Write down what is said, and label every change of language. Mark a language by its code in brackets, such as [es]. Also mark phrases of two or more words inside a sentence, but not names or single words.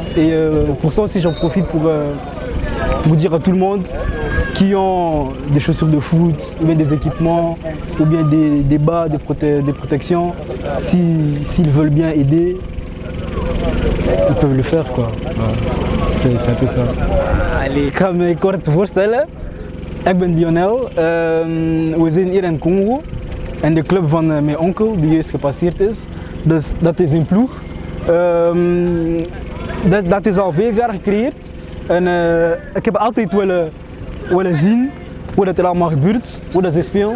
[fr] Et pour ça aussi, j'en profite pour dire à tout le monde qui ont des chaussures de foot, ou bien des équipements, ou bien des bas de protection, s'ils veulent bien aider, ils peuvent le faire, quoi. C'est un peu ça. Allez. [nl] Ik ga me kort voorstellen. Ik ben Lionel. We zijn hier in Congo. En de club van mijn onkel, die juist gepasseerd is. Dus dat is een ploeg. Dat is al 5 jaar gecreëerd. En ik heb altijd willen zien hoe dat er allemaal gebeurt, hoe dat ze spelen.